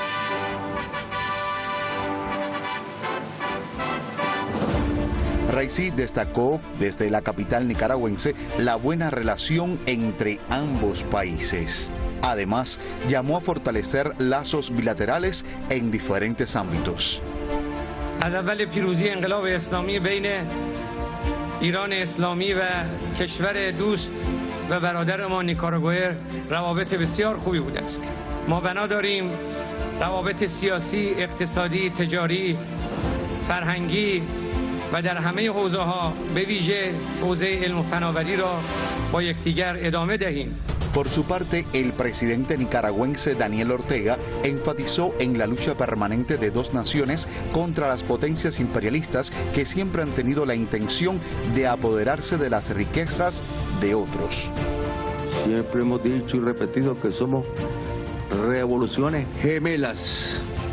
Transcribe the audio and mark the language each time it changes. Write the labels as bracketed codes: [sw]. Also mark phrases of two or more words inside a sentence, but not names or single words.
[es] Raisi destacó desde la capital nicaragüense la buena relación entre ambos países. Además, llamó a fortalecer lazos bilaterales en diferentes ámbitos. [fa] از اول پیروزی انقلاب اسلامی بین ایران اسلامی و کشور دوست و برادر ما نیکاراگوئه روابط بسیار خوبی بوده است. ما بنا داریم روابط سیاسی، اقتصادی، تجاری، فرهنگی و در همه حوزه‌ها به ویژه حوزه علم و فناوری را با یکدیگر ادامه دهیم. [es] Por su parte, el presidente nicaragüense Daniel Ortega enfatizó en la lucha permanente de dos naciones contra las potencias imperialistas que siempre han tenido la intención de apoderarse de las riquezas de otros. Siempre hemos dicho y repetido que somos revoluciones gemelas.